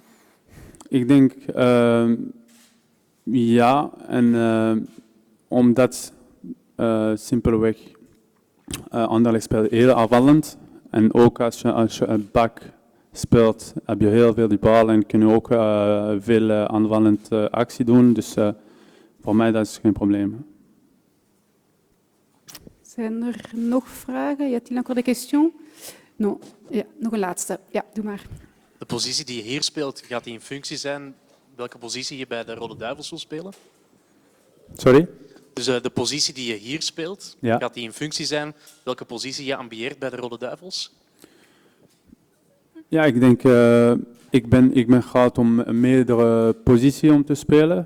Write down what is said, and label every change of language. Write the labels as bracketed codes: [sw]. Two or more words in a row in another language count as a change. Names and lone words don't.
[nl] Ik denk ja, en omdat simpelweg Anderlecht speelt heel aanvallend. En ook als je een bak speelt, heb je heel veel die bal en kun je ook veel aanvallend actie doen. Dus voor mij dat is geen probleem. Zijn er nog vragen? [fr] Y a-t-il encore des questions? Non. [nl] Ja, nog een laatste. Ja, doe maar. De positie die je hier speelt, gaat die in functie zijn welke positie je bij de Rode Duivels wil spelen? Sorry? Dus de positie die je hier speelt, Ja. gaat die in functie zijn welke positie je ambieert bij de Rode Duivels? Ja, ik denk, ik ben gehaald om meerdere posities om te spelen.